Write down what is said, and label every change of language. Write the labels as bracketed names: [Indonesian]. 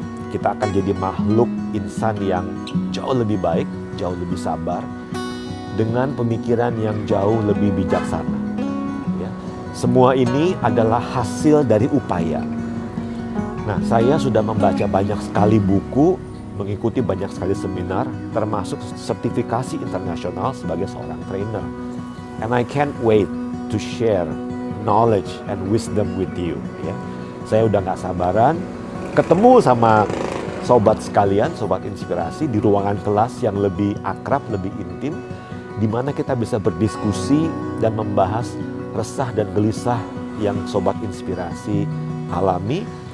[Indonesian] Kita akan jadi makhluk insan yang jauh lebih baik, jauh lebih sabar, dengan pemikiran yang jauh lebih bijaksana. Ya. Semua ini adalah hasil dari upaya. Nah, saya sudah membaca banyak sekali buku, mengikuti banyak sekali seminar, termasuk sertifikasi internasional sebagai seorang trainer. [English] And I can't wait to share knowledge and wisdom with you. [Indonesian] Ya. Saya udah gak sabaran ketemu sama sobat sekalian, sobat inspirasi di ruangan kelas yang lebih akrab, lebih intim, di mana kita bisa berdiskusi dan membahas resah dan gelisah yang sobat inspirasi alami.